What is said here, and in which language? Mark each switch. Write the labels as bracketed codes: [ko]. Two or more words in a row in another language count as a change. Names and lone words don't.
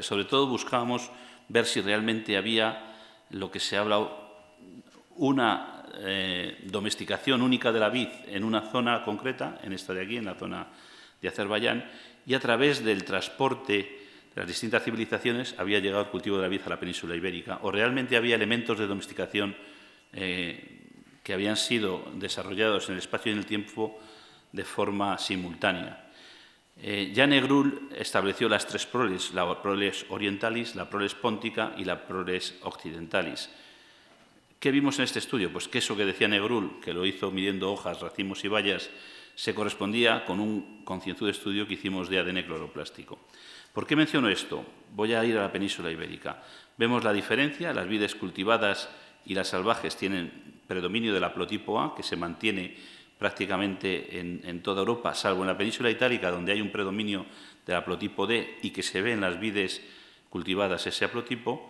[es] Sobre todo buscábamos ver si realmente había lo que se ha hablado, una domesticación única de la vid en una zona concreta, en esta de aquí, en la zona de Azerbaiyán, y a través del transporte de las distintas civilizaciones había llegado el cultivo de la vid a la península ibérica, o realmente había elementos de domesticación que habían sido desarrollados en el espacio y en el tiempo de forma simultánea. Jan Egrul estableció las tres proles, la proles orientalis, la proles póntica y la proles occidentalis. ¿Qué vimos en este estudio? Pues que eso que decía Negrul, que lo hizo midiendo hojas, racimos y bayas, se correspondía con un concienzudo estudio que hicimos de ADN cloroplástico. ¿Por qué menciono esto? Voy a ir a la península ibérica. Vemos la diferencia, las vides cultivadas y las salvajes tienen predominio del haplotipo A, que se mantiene prácticamente en toda Europa, salvo en la península itálica, donde hay un predominio del haplotipo D y que se ve en las vides cultivadas ese haplotipo.